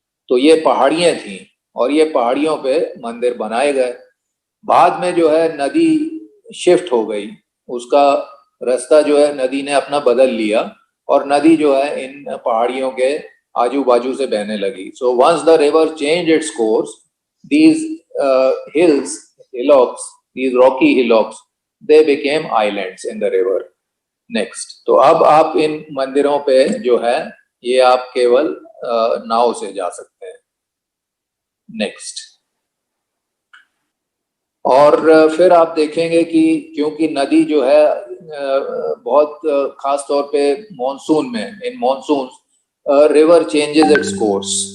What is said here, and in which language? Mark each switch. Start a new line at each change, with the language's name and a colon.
Hindi: तो ये पहाड़ियां थी और ये पहाड़ियों पे मंदिर बनाए गए। बाद में जो है नदी शिफ्ट हो गई, उसका रास्ता जो है नदी ने अपना बदल लिया और नदी जो है इन पहाड़ियों के आजू बाजू से बहने लगी।
English: So once the river change its course, these hillocks, these rocky hillocks, they became islands in the river.
Hindi: Next, तो अब आप इन मंदिरों पे जो है ये आप केवल नाव से जा सकते हैं। नेक्स्ट, और फिर आप देखेंगे कि क्योंकि नदी जो है बहुत खास तौर पे मॉनसून में,
English: in monsoon river changes its course,